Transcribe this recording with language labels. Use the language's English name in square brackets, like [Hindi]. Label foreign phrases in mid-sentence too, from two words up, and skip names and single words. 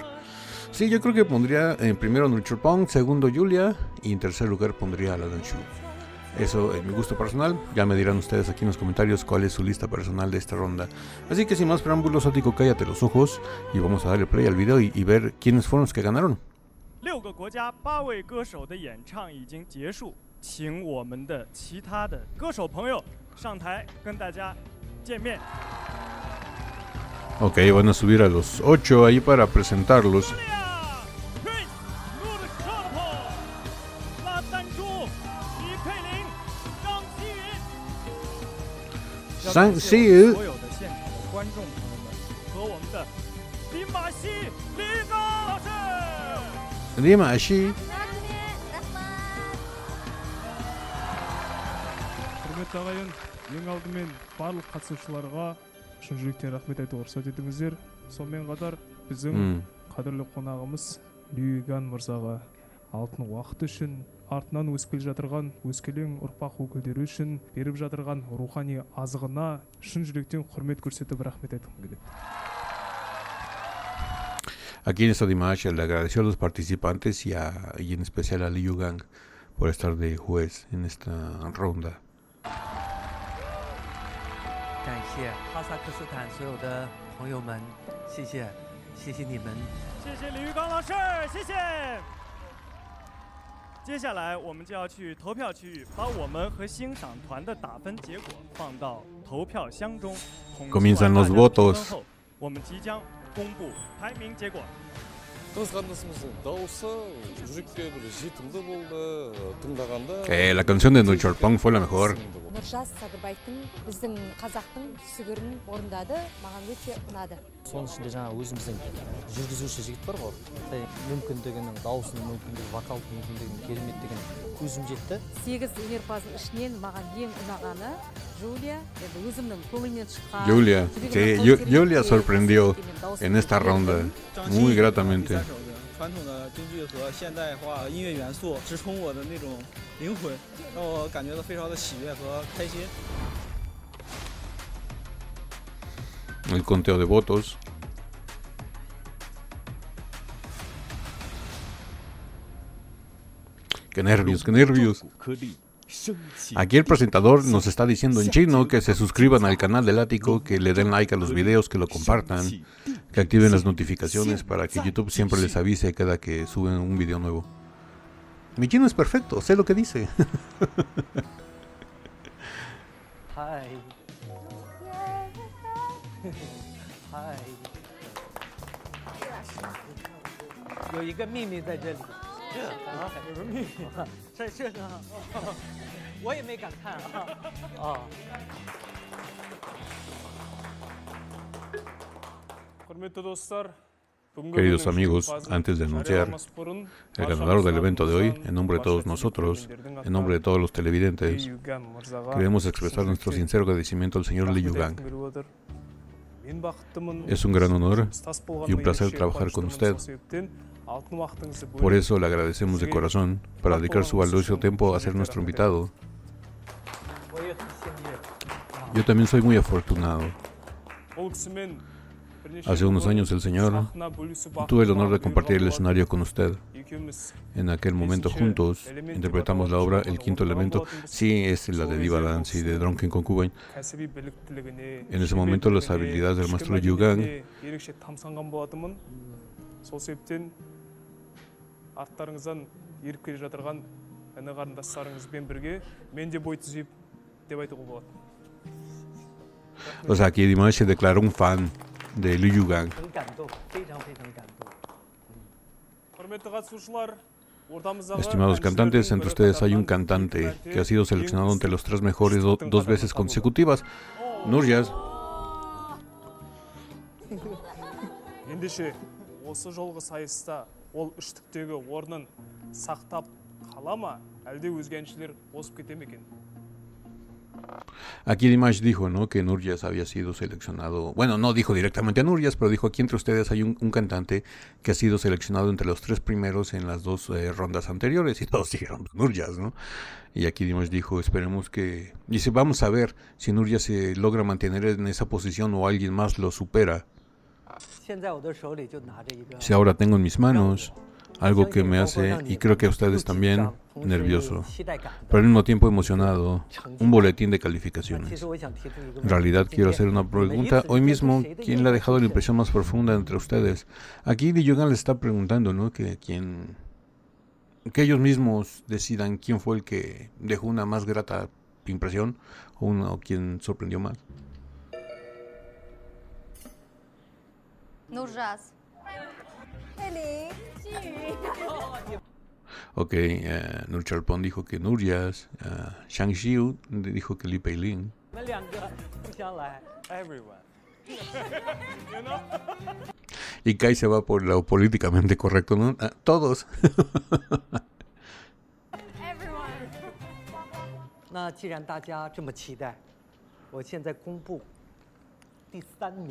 [Spanish] Sí, yo creo que pondría en primero Nurcholpon, segundo Julia y en tercer lugar pondría a la Danshu. Eso es mi gusto personal. Ya me dirán ustedes aquí en los comentarios cuál es su lista personal de esta ronda. Así que sin más preámbulos, Ático, cállate los ojos y vamos a darle play al video y ver quiénes fueron los que ganaron. [Chinese] 6 个国家8位歌手的演唱已经结束，请我们的其他的歌手朋友上台跟大家见面。 [Spanish] Ok, van a subir a los 8 ahí para presentarlos. [Chinese] Shang Shi 所有的现场的观众朋友们和我们的林马西李刚老师。 Dimashi. [Kazakh] құрметті ағайын, ең алдымен барлық қатысушыларға шын жүректен рахмет айтуға рұқсат етіңіздер. Сонымен қатар біздің қадірлі қонағымыз Лиган мырзаға алтын уақыт үшін, артынан өсіп келе жатырған өскелең ұрпақ өкілдері үшін беріп жатырған рухани азығына шын жүректен құрмет көрсетіп рахмет айтқым келеді. [Spanish] Aquí en esta Dimash le agradeció a los participantes y en especial a Liu Gang por estar de juez en esta ronda. [Chinese] 感谢哈萨克斯坦所有的朋友们，谢谢你们。谢谢李玉刚老师，谢谢。接下来我们就要去投票区域，把我们和欣赏团的打分结果放到投票箱中。 [Spanish] Comienzan los votos. [Chinese] 后，我们即将公布排名结果。 [Spanish] La canción de Nurcholpon fue la mejor. [Kazakh] Нұржас Садырбайдың біздің қазақтың сүгірін орындады, маған өте ұнады. Соның ішінде жаңа өзіміздің жүргізуші жігіт бар ғой. Мүмкіндігінің, даусының мүмкіндігі, вокалдық мүмкіндігінің керемет деген көзім жетті. 8 өнерпаздың ішінен маған ең ұнағаны Julia, өзімнің көңілімнен шыққан. [Spanish] Julia, sí, Julia sorprendió en esta ronda muy gratamente. [Chinese] 传统的京剧和现代化音乐元素直冲我的那种灵魂，让我感觉到非常的喜悦和开心。 [Spanish] El conteo de votos. Qué nervios, qué nervios. Aquí el presentador nos está diciendo en chino que se suscriban al canal del Ático, que le den like a los videos, que lo compartan, que activen las notificaciones para que YouTube siempre les avise cada que suben un video nuevo. Mi chino es perfecto, sé lo que dice. [Chinese] 嗨，嗨，有一个秘密在这里。啊，有个秘密，是呢，我也没敢看啊。啊， [Kazakh] құрметті достар, бүгінгі [Spanish] Queridos [Kazakh] күннің [Spanish] amigos, [Kazakh] жеңімпазын [Spanish] antes de anunciar [Kazakh] жарияламас бұрын [Spanish] el ganador del evento de hoy, [Kazakh] баршамыздан [Spanish] en nombre de todos [Kazakh] барша [Spanish] nosotros, [Kazakh] теледидерлердің [Spanish] en nombre de todos los televidentes, [Kazakh] Ли Юган мырзаға [Spanish] queremos expresar nuestro sincero agradecimiento al señor Li [Kazakh] рахмет [Spanish] Yugang. [Kazakh] айтқым келіп отыр. Мен бақыттымын. [Spanish] Es un gran honor [Kazakh] Жұмыстас болғаныма [Spanish] y un placer [Kazakh] ерекше [Spanish] trabajar con [Kazakh] қуаныштымын. [Spanish] usted. [Kazakh] Сол себептен алтын уақытыңызды [Spanish] Por [Kazakh] бөліп, [Spanish] eso le agradecemos de corazón para dedicar su valioso tiempo a ser nuestro invitado. [Chinese] 我也很幸运。 [Spanish] Yo también soy muy afortunado. [Kazakh] бұл кісімен бірнеше [Spanish] Hace unos [Kazakh] жыл [Spanish] años el Señor [Kazakh] сахна бөлісу [Spanish] tuve el honor de [Kazakh] бақытыма [Spanish] compartir el [Kazakh] бұйырған [Spanish] escenario con usted. [Kazakh] болатын. Екеуміз [Spanish] En aquel momento juntos interpretamos la obra El Quinto Elemento. Sí, es la de Diva Dance y de Drunken Concubine. [Kazakh] кәсіби біліктілігіне, [Spanish] En ese momento las habilidades del maestro Yugang [Kazakh] ерекше тамсанған болатынмын. Сол себептен арттарыңыздан еріп келе жатырған іні қарындастарыңызбен бірге мен де бой түзеп деп айтуға болады. [Spanish] O sea, aquí Dimash se declaró un fan de Liu Yugang. [Chinese] 很感动，非常非常感动。 [Kazakh] құрметті қатысушылар, ортамыздағы [Spanish] Estimados cantantes, entre ustedes hay un cantante que ha sido seleccionado entre los 3 mejores dos veces consecutivas. Nurjas. [Kazakh] ендеше осы жолғы сайыста ол үштіктегі орнын сақтап қала ма, әлде өзге әншілер озып кете ме екен? [Spanish] Aquí Dimash dijo, ¿no?, que Nurjas había sido seleccionado. Bueno, no dijo directamente a Nurjas, pero dijo aquí entre ustedes hay un cantante que ha sido seleccionado entre los 3 primeros en las 2 rondas anteriores. Y todos dijeron Nurjas, ¿no? Y aquí Dimash dijo, esperemos que... Dice, vamos a ver si Nurjas se logra mantener en esa posición o alguien más lo supera. [Chinese] 现在我的手里就拿着一个 [Spanish] Si ahora tengo en mis manos algo que me hace, y creo que a ustedes también, nervioso, pero al mismo tiempo emocionado, un boletín de [Chinese] 其 [Spanish] calificaciones. [Chinese] 实我想提出一个 [Spanish] En realidad [Chinese] 问题 [Spanish] quiero hacer una pregunta. Hoy mismo, ¿quién le ha dejado la impresión más profunda entre ustedes? Aquí Li Yugang les está preguntando, ¿no?, que ellos mismos decidan quién fue el que dejó una más grata impresión o quién sorprendió más. Nurjas. Ok, Nur Charpon dijo que Nurjas, Shang Xiu dijo que Li Peilin. [Chinese] 我们两个互相来。 [Spanish] Everyone. Y Kai se va por lo políticamente correcto, ¿no? Todos. [Chinese] 那既然大家这么期待，我现在公布第3名。